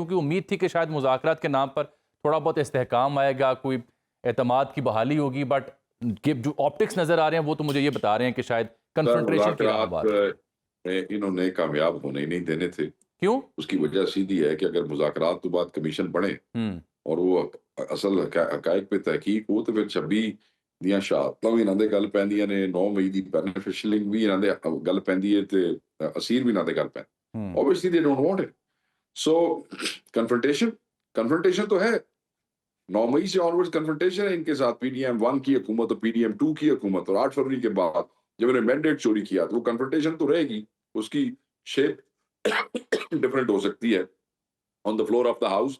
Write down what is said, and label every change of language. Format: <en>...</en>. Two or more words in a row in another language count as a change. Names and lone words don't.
<ur>کیونکہ امید تھی کہ شاید مذاکرات کے نام پر تھوڑا بہت استحکام آئے گا، کوئی اعتماد کی بحالی ہوگی، بٹ جو آپٹکس نظر آ رہے ہیں وہ تو مجھے یہ بتا رہے ہیں کہ شاید کنفرنٹیشن کی بات انہوں نے کامیاب ہونے نہیں دینے تھے۔ کیوں؟ اس کی وجہ سیدھی ہے کہ اگر مذاکرات تو بعد کمیشن بنے اور وہ اصل حقائق پہ تحقیق ہو،</ur> <pa>تو پھر 26 دیاں شہادتاں بھی انہاں دے گل پیندیاں نے، 9 مئی دی بینیفیشلنگ بھی انہاں دے گل پیندی ہے، تے اسیر بھی انہاں دے گل پیندی۔</pa> <en>Obviously they don't want it.</en> <ur>So کنفرنٹیشن تو ہے، 9 مئی سے</ur> <en>onward confrontation</en> <ur>ہے ان کے ساتھ، PDM-1 کی حکومت اور PDM-2 کی حکومت، اور 8 فروری کے بعد جب انہوں نے مینڈیٹ چوری کیا تو وہ کنفرنٹیشن تو رہے گی، اس کی</ur> <en>shape different</en> <ur>ہو سکتی ہے</ur> <en>on the floor of the house.</en>